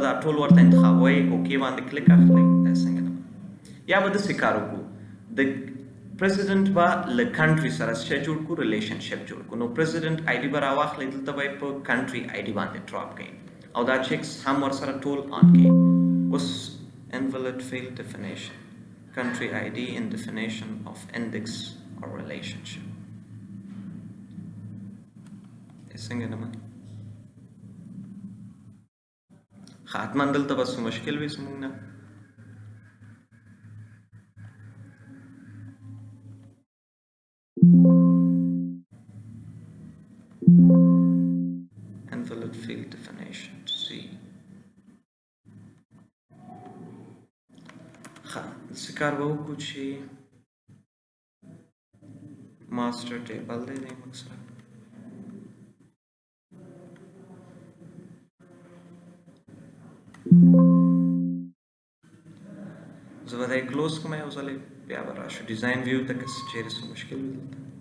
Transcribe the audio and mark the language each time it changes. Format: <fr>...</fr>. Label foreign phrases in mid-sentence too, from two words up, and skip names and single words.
<ps>دا ټول ورته انتخابوئ اوکې باندې کلیک اخلئ دا څنګه نه یا به داسې کار وکړو د پریزیډنټ به له کنټري سره څه جوړ کړو ریلیشنشپ جوړ کړو نو</ps> <en>president ID</en> <ps>به راواخلئ دلته به یې په</ps> <en>country ID</en> <ps>باندې ډراپ کړئ او دا چیکس هم ورسره ټول آن کړئ اوس</ps> <en>invalid field definition country ID in definition of index or relationship</en> <ps>څنګه نه مانی حتما دلته بس مشکل وي زموږ نه</ps> <en>invalid field definition see</en> <ps>څه کار به وکړو چې</ps> <en>master table</en> <ps>دی دی موږ سره زه به دی کلوز کړم یو ځلې بیا به راشو</ps> <en>design view</en> <ps>ته که چېرې څه مشکل وي دلته</ps>